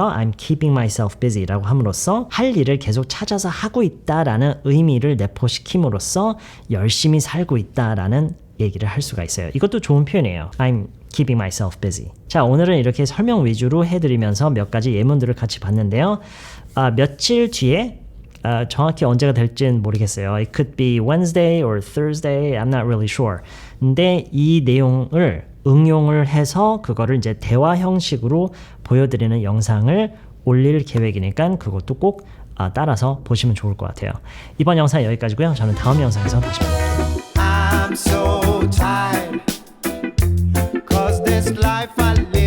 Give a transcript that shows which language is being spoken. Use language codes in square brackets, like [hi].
[en] I'm keeping myself busy [ko] 라고 함으로써 할 일을 계속 찾아서 하고 있다라는 의미를 내포시킴으로써 열심히 살고 있다라는 얘기를 할 수가 있어요. 이것도 좋은 표현이에요. [en] I'm keeping myself busy. [ko] 자, 오늘은 이렇게 설명 위주로 해드리면서 몇 가지 예문들을 같이 봤는데요. 며칠 뒤에 정확히 언제가 될지는 모르겠어요. [en] It could be Wednesday or Thursday. I'm not really sure. [ko] 근데 이 내용을 응용을 해서 그거를 이제 대화 형식으로 보여드리는 영상을 올릴 계획이니까 그것도 꼭 따라서 보시면 좋을 것 같아요. 이번 영상 여기까지고요. 저는 다음 영상에서 다시 만날게요. [en] I'm so tired, 'cause this life I